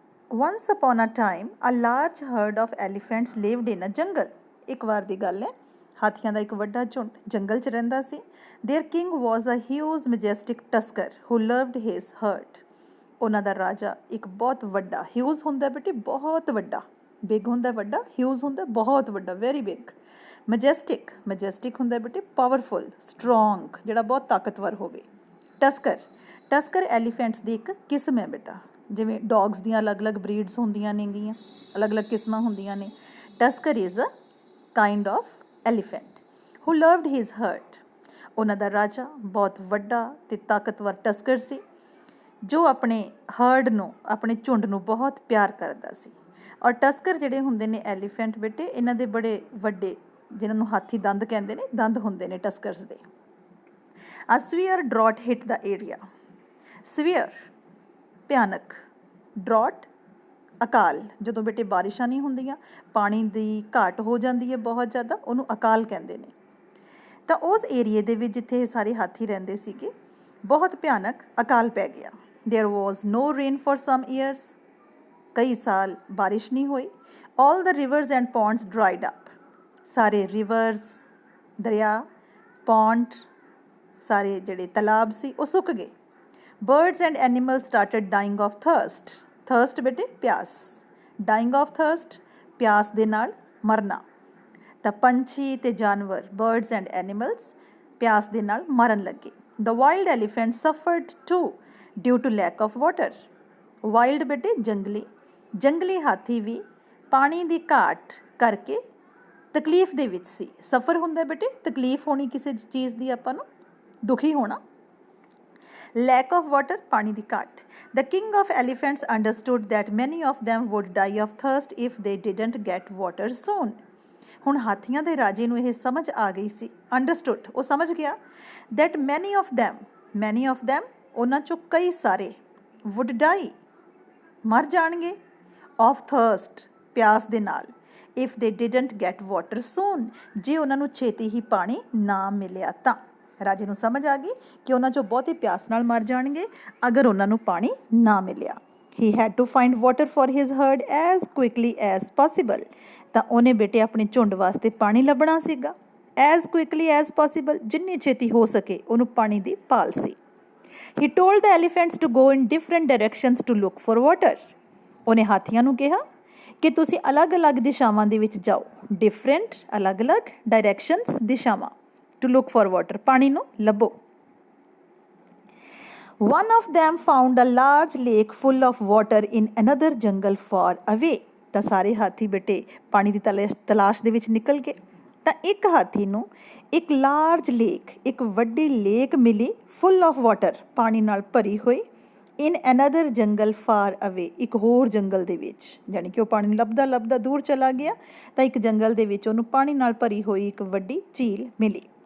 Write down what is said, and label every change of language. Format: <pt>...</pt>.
<en>Once upon a time, a large herd of elephants lived in a jungle.</en> <pa>ਇੱਕ ਵਾਰ ਦੀ ਗੱਲ ਹੈ, ਹਾਥੀਆਂ ਦਾ ਇੱਕ ਵੱਡਾ ਝੁੰਡ ਜੰਗਲ 'ਚ ਰਹਿੰਦਾ ਸੀ।</pa> <en>Their king was a huge majestic tusker who loved his herd.</en> <pa>ਉਹਨਾਂ ਦਾ ਰਾਜਾ ਇੱਕ ਬਹੁਤ ਵੱਡਾ, ਹਿਊਜ਼ ਹੁੰਦਾ ਬੇਟੇ ਬਹੁਤ ਵੱਡਾ, ਬਿਗ ਹੁੰਦਾ ਵੱਡਾ, ਹਿਊਜ਼ ਹੁੰਦਾ ਬਹੁਤ ਵੱਡਾ,</pa> <en>Very big.</en> <pa>ਮੈਜੈਸਟਿਕ ਹੁੰਦਾ ਬੇਟੇ ਪਾਵਰਫੁਲ, ਸਟਰੋਂਗ, ਜਿਹੜਾ ਬਹੁਤ ਤਾਕਤਵਰ ਹੋਵੇ। ਟਸਕਰ ਐਲੀਫੈਂਟਸ ਦੀ ਇੱਕ ਕਿਸਮ ਹੈ ਬੇਟਾ। ਜਿਵੇਂ ਡੌਗਸ ਦੀਆਂ ਅਲੱਗ-ਅਲੱਗ ਬਰੀਡਸ ਹੁੰਦੀਆਂ ਨੇਗੀਆਂ, ਅਲੱਗ-ਅਲੱਗ ਕਿਸਮਾਂ ਹੁੰਦੀਆਂ ਨੇ।</pa> <en>Tusker is a kind of elephant who loved his herd.</en> <pa>ਉਹਨਾਂ ਦਾ ਰਾਜਾ ਬਹੁਤ ਵੱਡਾ ਅਤੇ ਤਾਕਤਵਰ ਟਸਕਰ ਸੀ, ਜੋ ਆਪਣੇ ਹਰਡ ਨੂੰ, ਆਪਣੇ ਝੁੰਡ ਨੂੰ ਬਹੁਤ ਪਿਆਰ ਕਰਦਾ ਸੀ। ਔਰ ਟਸਕਰ ਜਿਹੜੇ ਹੁੰਦੇ ਨੇ ਐਲੀਫੈਂਟ ਬੇਟੇ, ਇਹਨਾਂ ਦੇ ਬੜੇ ਵੱਡੇ, ਜਿਹਨਾਂ ਨੂੰ ਹਾਥੀ ਦੰਦ ਕਹਿੰਦੇ ਨੇ, ਦੰਦ ਹੁੰਦੇ ਨੇ ਟਸਕਰਸ ਦੇ।</pa> <en>A severe drought hit the area. Severe ਭਿਆਨਕ, drought ਅਕਾਲ।</en> <pa>ਜਦੋਂ ਬੇਟੇ ਬਾਰਿਸ਼ਾਂ ਨਹੀਂ ਹੁੰਦੀਆਂ, ਪਾਣੀ ਦੀ ਘਾਟ ਹੋ ਜਾਂਦੀ ਹੈ ਬਹੁਤ ਜ਼ਿਆਦਾ, ਉਹਨੂੰ ਅਕਾਲ ਕਹਿੰਦੇ ਨੇ। ਤਾਂ ਉਸ ਏਰੀਏ ਦੇ ਵਿੱਚ ਜਿੱਥੇ ਇਹ ਸਾਰੇ ਹਾਥੀ ਰਹਿੰਦੇ ਸੀਗੇ, ਬਹੁਤ ਭਿਆਨਕ ਅਕਾਲ ਪੈ ਗਿਆ।</pa> <en>There was no rain for some years.</en> <pa>ਕਈ ਸਾਲ ਬਾਰਿਸ਼ ਨਹੀਂ ਹੋਈ।</pa> <en>All the rivers and ponds dried up.</en> <pa>ਸਾਰੇ ਰਿਵਰਸ, ਦਰਿਆ, ਪੌਂਡ, ਸਾਰੇ ਜਿਹੜੇ ਤਲਾਬ ਸੀ ਉਹ ਸੁੱਕ ਗਏ।</pa> <en>Birds and animals started dying of thirst.</en> <pa>Thirst ਬੇਟੇ ਪਿਆਸ,</pa> <en>dying of thirst</en> <pa>ਪਿਆਸ ਦੇ ਨਾਲ ਮਰਨਾ। ਤਾਂ ਪੰਛੀ ਤੇ ਜਾਨਵਰ, ਬਰਡਸ ਐਂਡ ਐਨੀਮਲਸ, ਪਿਆਸ ਦੇ ਨਾਲ ਮਰਨ ਲੱਗੇ।</pa> <en>The wild elephants suffered too due to lack of water.</en> <pa>Wild ਬੇਟੇ ਜੰਗਲੀ ਹਾਥੀ ਵੀ ਪਾਣੀ ਦੀ ਘਾਟ ਕਰਕੇ ਤਕਲੀਫ ਦੇ ਵਿੱਚ ਸੀ। ਸਫਰ ਹੁੰਦਾ ਬੇਟੇ ਤਕਲੀਫ ਹੋਣੀ ਕਿਸੇ ਚੀਜ਼ ਦੀ, ਆਪਾਂ ਨੂੰ ਦੁਖੀ ਹੋਣਾ।</pa> <en>lack of water</en> <pa>ਪਾਣੀ ਦੀ ਘਾਟ।</pa> <en>The king of elephants understood that many of them would die of thirst if they didn't get water soon.</en> <pa>ਹੁਣ ਹਾਥੀਆਂ ਦੇ ਰਾਜੇ ਨੂੰ ਇਹ ਸਮਝ ਆ ਗਈ ਸੀ, ਅੰਡਰਸਟੂਡ, ਉਹ ਸਮਝ ਗਿਆ,</pa> <en>that many of them</en> <pa>ਉਹਨਾਂ 'ਚੋਂ ਕਈ ਸਾਰੇ,</pa> <en>would die</en> <pa>ਮਰ ਜਾਣਗੇ,</pa> <en>of thirst</en> <pa>ਪਿਆਸ ਦੇ ਨਾਲ,</pa> <en>if they didn't get water soon</en> <pa>ਜੇ ਉਹਨਾਂ ਨੂੰ ਛੇਤੀ ਹੀ ਪਾਣੀ ਨਾ ਮਿਲਿਆ ਤਾਂ। ਰਾਜੇ ਨੂੰ ਸਮਝ ਆ ਗਈ ਕਿ ਉਹਨਾਂ 'ਚੋਂ ਬਹੁਤੇ ਪਿਆਸ ਨਾਲ ਮਰ ਜਾਣਗੇ ਅਗਰ ਉਹਨਾਂ ਨੂੰ ਪਾਣੀ ਨਾ ਮਿਲਿਆ।</pa> <en>He had to find water for his herd as quickly as possible.</en> <pa>ਤਾਂ ਉਹਨੇ ਬੇਟੇ ਆਪਣੇ ਝੁੰਡ ਵਾਸਤੇ ਪਾਣੀ ਲੱਭਣਾ ਸੀਗਾ।</pa> <en>as quickly as possible,</en> <pa>ਜਿੰਨੀ ਛੇਤੀ ਹੋ ਸਕੇ ਉਹਨੂੰ ਪਾਣੀ ਦੀ ਭਾਲ ਸੀ।</pa> <en>He told the elephants to go in different directions to look for water.</en> <pa>ਉਹਨੇ ਹਾਥੀਆਂ ਨੂੰ ਕਿਹਾ ਕਿ ਤੁਸੀਂ ਅਲੱਗ-ਅਲੱਗ ਦਿਸ਼ਾਵਾਂ ਦੇ ਵਿੱਚ ਜਾਓ। ਡਿਫਰੈਂਟ ਅਲੱਗ-ਅਲੱਗ, ਡਾਇਰੈਕਸ਼ਨਸ ਦਿਸ਼ਾਵਾਂ,</pa> <en>to look for water</en> <pa>ਪਾਣੀ ਨੂੰ ਲੱਭੋ।</pa> <en>One of them found a large lake full of water in another jungle far away.</en> <pa>ਤਾਂ ਸਾਰੇ ਹਾਥੀ ਬੇਟੇ ਪਾਣੀ ਦੀ ਤਲਾਸ਼ ਦੇ ਵਿੱਚ ਨਿਕਲ ਗਏ। ਤਾਂ ਇੱਕ ਹਾਥੀ ਨੂੰ ਇੱਕ ਲਾਰਜ ਲੇਕ, ਇੱਕ ਵੱਡੀ ਲੇਕ ਮਿਲੀ,</pa> <en>full of water</en> <pa>ਪਾਣੀ ਨਾਲ ਭਰੀ ਹੋਈ,</pa> <en>in another jungle far away,</en> <pa>ਇੱਕ ਹੋਰ ਜੰਗਲ ਦੇ ਵਿੱਚ। ਜਾਣੀ ਕਿ ਉਹ ਪਾਣੀ ਨੂੰ ਲੱਭਦਾ ਦੂਰ ਚਲਾ ਗਿਆ, ਤਾਂ ਇੱਕ ਜੰਗਲ ਦੇ ਵਿੱਚ ਉਹਨੂੰ ਪਾਣੀ ਨਾਲ ਭਰੀ ਹੋਈ ਇੱਕ ਵੱਡੀ ਝੀਲ ਮਿਲੀ।</pa>